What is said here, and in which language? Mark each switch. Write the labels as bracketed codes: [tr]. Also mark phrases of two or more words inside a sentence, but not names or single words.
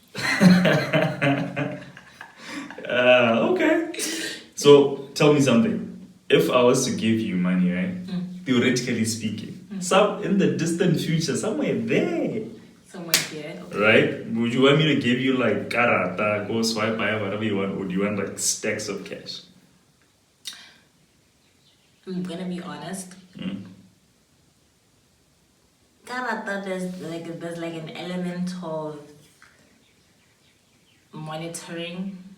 [en] Okay. So tell me something. If I was to give you money, right? Theoretically speaking, some in the distant future, somewhere there. Somewhere there. Okay. Right? Would you want me to give you like karata, go swipe by whatever you want, or do you want like stacks of cash? I'm gonna be honest. Karata, there's like an element of monitoring.